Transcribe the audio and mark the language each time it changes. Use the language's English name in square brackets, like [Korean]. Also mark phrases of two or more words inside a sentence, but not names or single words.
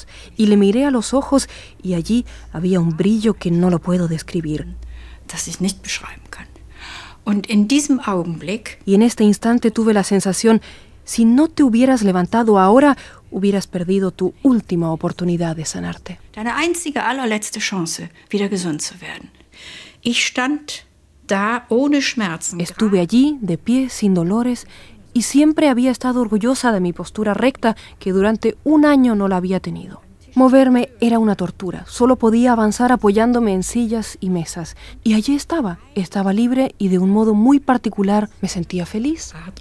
[Spanish] Y le miré a los ojos, y allí había un brillo que no lo puedo describir. Y en este instante tuve la sensación, si no te hubieras levantado ahora, hubieras perdido tu última oportunidad de sanarte. [German] Deine einzige, allerletzte Chance, wieder gesund zu werden. Ich stand da ohne Schmerzen. [Spanish] Estuve allí, de pie, sin dolores, y siempre había estado orgullosa de mi postura recta que durante un año no la había tenido. Moverme era una tortura, solo podía avanzar apoyándome en sillas y mesas. Y allí estaba libre y de un modo muy particular me sentía feliz.